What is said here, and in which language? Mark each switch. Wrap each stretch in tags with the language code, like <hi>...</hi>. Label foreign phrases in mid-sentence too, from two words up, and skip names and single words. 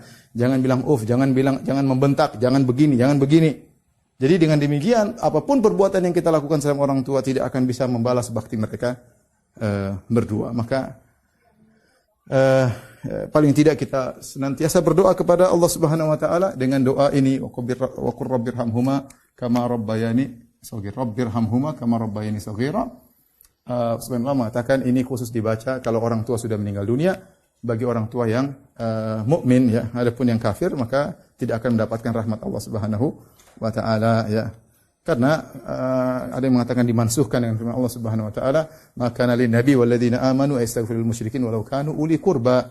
<id>Jangan bilang uff, jangan membentak, jangan begini, jangan begini. Jadi dengan demikian, apapun perbuatan yang kita lakukan sama orang tua tidak akan bisa membalas bakti mereka berdua. Maka paling tidak kita senantiasa berdoa kepada Allah</id> <ar>سبحانه وتعالى</ar> <id>dengan doa ini,</id> <ar>وقل رب ارحمهما كما ربياني صغيرا. رب ارحمهما كما ربياني صغيرا.</ar> <id>Sebenarnya mengatakan ini khusus dibaca kalau orang tua sudah meninggal dunia, bagi orang tua yang mukmin ya. Adapun yang kafir maka tidak akan mendapatkan rahmat Allah</id> <ar>سبحانه وتعالى</ar> <id>ya. Karena ada yang mengatakan dimansuhkan dengan firman Allah</id> <ar>سبحانه وتعالى, "ما للنبي والذين آمنوا استغفر المشركين ولو كانوا أولي قربى."</ar>